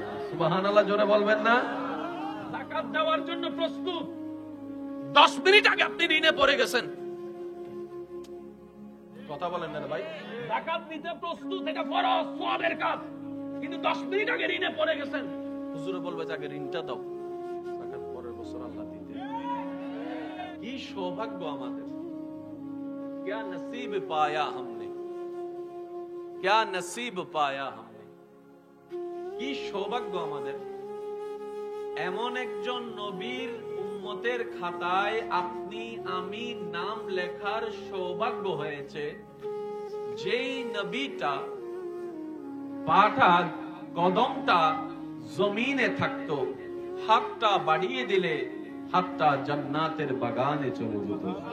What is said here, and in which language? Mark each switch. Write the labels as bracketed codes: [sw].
[bn] সুবহানাল্লাহ জোরে বলবেন না? যাকাত দেওয়ার জন্য প্রস্তুত, 10 মিনিট আগে আপনি ঋণে পড়ে গেছেন। কথা বলেন না ভাই। যাকাত দিতে প্রস্তুত, এটা ফরজ সওয়াবের কাজ, কিন্তু 10 মিনিট আগে ঋণে পড়ে গেছেন। হুজুরে বলবে যে আগে ঋণটা দাও, যাকাত পরের বছর আল্লাহ দিতে। কি সৌভাগ্য আমাদের! [hi] क्या नसीब पाया हमने, क्या नसीब पाया हमने। [bn] কি সৌভাগ্য আমাদের! এমন একজন নবীর উম্মতের খাতায় আপনি আমি নাম লেখার সৌভাগ্য হয়েছে, যেই নবীটা পাটা কদমটা জমিনে থাকতো, হাতটা বাড়িয়ে দিলে হাতটা জান্নাতের বাগানে চলে যেত।